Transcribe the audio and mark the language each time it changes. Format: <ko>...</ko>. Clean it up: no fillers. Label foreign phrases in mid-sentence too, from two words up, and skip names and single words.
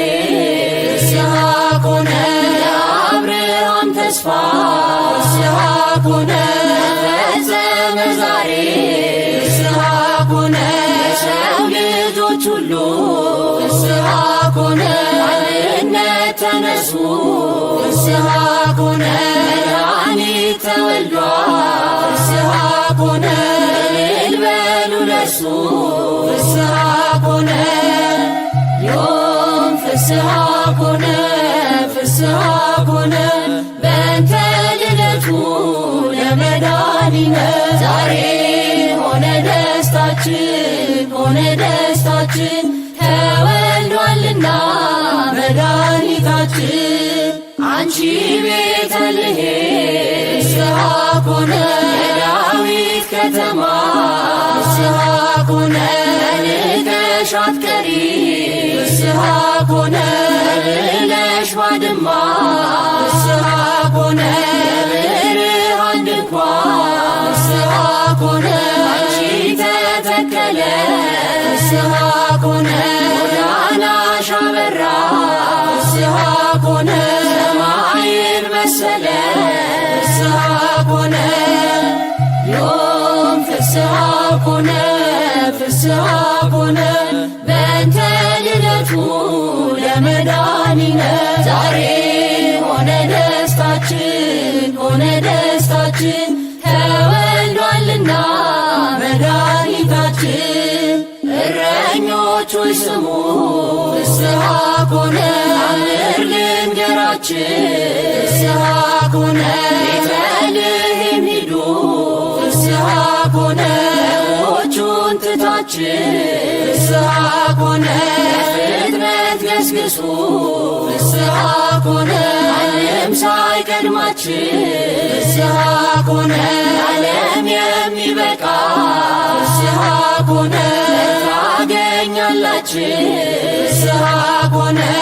<gez>ፍስሐ ኮነ</gez> <am>የአብርሃም ተስፋ</am> <gez>ፍስሐ ኮነ</gez> <am>ተፈጸመ ዛሬ</am> <gez>ፍስሐ ኮነ</gez> <am>የሰው ልጆች ሁሉ</am> <gez>ፍስሐ ኮነ</gez> <am>አንድነት ተነሱ</am> <gez>ፍስሐ ኮነ</gez> <am>መድኃኒት ተወልዷል</am> <gez>ፍስሐ ኮነ</gez> <am>እልል በሉ ለእርሱ</am> <gez>ፍስሐ ኮነ ዮም ፍስሐ ኮነ ፍስሐ ኮነ በእንተ ልደቱ ለመድኃኒነ</gez> <am>ዛሬ ሆነ ደስታችን ሆነ ደስታችን ተወልዷልና መድኃኒታችን። አንቺ ቤተልሔም</am> <gez>ፍስሐ ኮነ</gez> <am>የዳዊት ከተማ ፍስሐ</am> <gez>ኮነ</gez> <am>ተንቀሽ አትቀሪ</am> <gez>ፍስሐ ኮነ</gez> <am>ብለሽ ባድማ</am> <gez>ፍስሐ ኮነ</gez> <am>የብርሃን ድንኳን</am> <gez>ፍስሐ ኮነ</gez> <am>አንቺ ተተከለ</am> <gez>ፍስሐ ኮነ</gez> <am>ጎዳናሽ አበራ</am> <gez>ፍስሐ ኮነ</gez> <am>ሰማይን መሰለ</am> <gez>ፍስሐ ኮነ ዮም ፍስሐ ኮነ ፍስሐ ኮነ በእንተ ልደቱ ለመድኃኒነ</gez> <am>ዛሬ ሆነ ደስታችን ሆነ ደስታችን ተወልዷልና መድኃኒታችን። እረኞች ሆይ ስሙ</am> <gez>ፍስሐ ኮነ</gez> <am>አምር ልንገራችን</am> <gez>ፍስሐ ኮነ</gez> <am>ቤተልሔም ሂዱ</am> <gez>ፍስሐ ኮነ</gez> <am>በጎቹን ትታችን</am> <gez>ፍስሐ ኮነ</gez> <am>ፍጥነት ገስግሱ</am> <gez>ፍስሐ ኮነ</gez> <am>ዓለም ሳይቀድማችን</am> <gez>ፍስሐ ኮነ</gez> <am>ዓለም የሚበቃ</am> <gez>ፍስሐ ኮነ ታገኛላችን ፍስሐ ኮነ</gez>